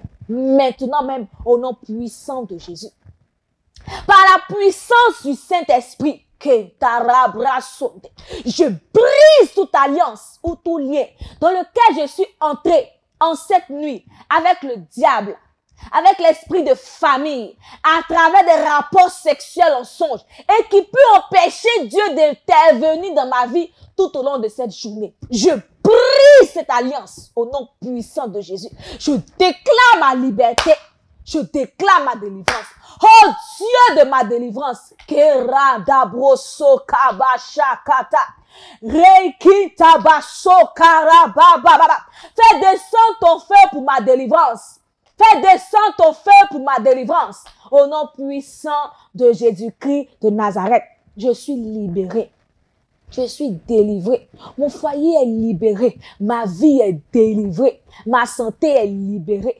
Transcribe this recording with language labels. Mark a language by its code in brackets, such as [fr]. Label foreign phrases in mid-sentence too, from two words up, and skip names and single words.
[fr] Maintenant même, au nom puissant de Jésus. Par la puissance du Saint-Esprit, je brise toute alliance ou tout lien dans lequel je suis entré en cette nuit avec le diable, avec l'esprit de famille, à travers des rapports sexuels en songe et qui peut empêcher Dieu d'intervenir dans ma vie tout au long de cette journée. Je brise cette alliance au nom puissant de Jésus. Je déclare ma liberté. Je déclare ma délivrance. Oh Dieu de ma délivrance. Kera dabroso kabasha kata. Reiki tabaso karababa. Fais descendre ton feu pour ma délivrance. Fais descendre ton feu pour ma délivrance. Au nom puissant de Jésus-Christ de Nazareth. Je suis libéré. Je suis délivré. Mon foyer est libéré. Ma vie est délivrée. Ma santé est libérée.